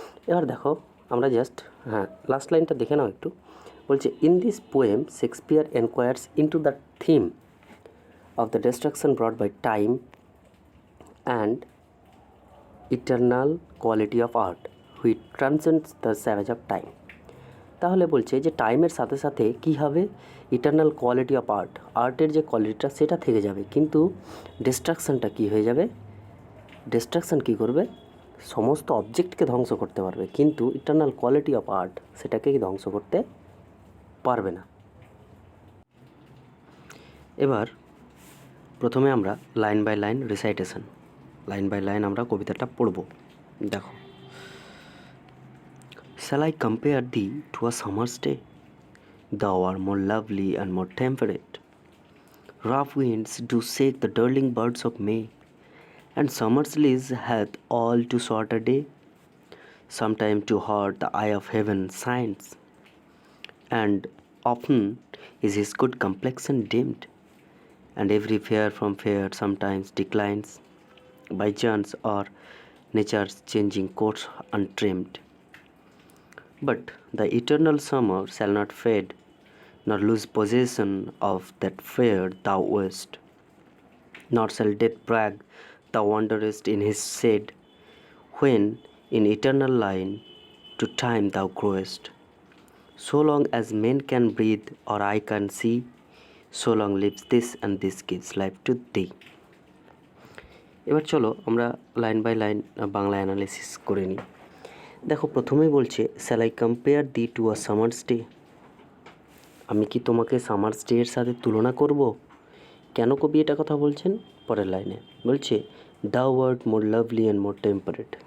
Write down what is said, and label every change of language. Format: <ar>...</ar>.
<bn>এবার দেখো আমরা জাস্ট লাস্ট লাইনটা দেখে নাও একটু। বলছে</bn> <en>In this poem Shakespeare enquires into the theme of the destruction brought by time and eternal quality of art which transcends the savage of time।</en> <bn>তাহলে বলছে যে টাইমের সাথে সাথে কী হবে,</bn> <en>eternal quality of আর্টের</en> <bn>যে কোয়ালিটিটা সেটা থেকে যাবে, কিন্তু ডিস্ট্রাকশানটা কী হয়ে যাবে? ডিস্ট্রাকশান কী করবে? সমস্ত অবজেক্টকে ধ্বংস করতে পারবে, কিন্তু</bn> <en>eternal quality of art</en> <bn>সেটাকে ধ্বংস করতে পারবে না। এবার প্রথমে আমরা line by line recitation, line by line আমরা কবিতাটা পড়ব।</bn> <en>দেখো, Shall I compare thee to a summer's day? Thou art more lovely and more temperate. Rough winds do shake the darling birds of May, and summer's lease hath all too short a day. Sometime too hot the eye of heaven shines, and often is his good complexion dimmed, and every fair from fair sometimes declines by chance or nature's changing course untrimmed. But the eternal summer shall not fade, nor lose possession of that fair thou wast, nor shall death brag thou wanderest in his shade, when in eternal line to time thou growest. So long as men can breathe or eye can see, so long lives this and this gives life to thee।</en> <bn>এবার চলো আমরা line by line Bangla analysis করে নিই। দেখো, প্রথমেই বলছে</bn> <en>shall I compare thee to a summer's day,</en> <bn>আমি কি তোমাকে সামার্স ডে এর সাথে তুলনা করব? কেন কবি এটা কথা বলছেন? পরের লাইনে বলছে</bn> <en>Thou art more lovely and more temperate.</en>